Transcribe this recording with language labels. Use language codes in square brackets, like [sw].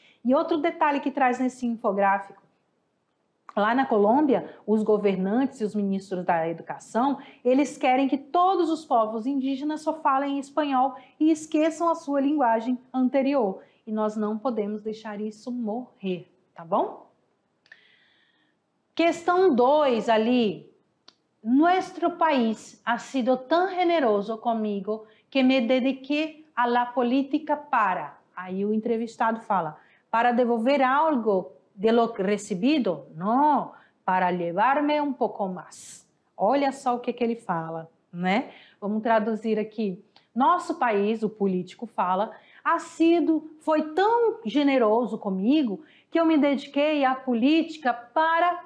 [pt] E outro detalhe que traz nesse infográfico, lá na Colômbia, os governantes e os ministros da educação, eles querem que todos os povos indígenas só falem espanhol e esqueçam a sua linguagem anterior. E nós não podemos deixar isso morrer, tá bom? Questão 2 ali. [es] Nuestro país ha sido tan generoso comigo que me dediqué a la política para. [pt] Aí o entrevistado fala, [es] para devolver algo de lo recebido? [pt] Não, para levar-me um pouco mais. Olha só o que ele fala, né? Vamos traduzir aqui. Nosso país, o político fala, foi tão generoso comigo que eu me dediquei à política para...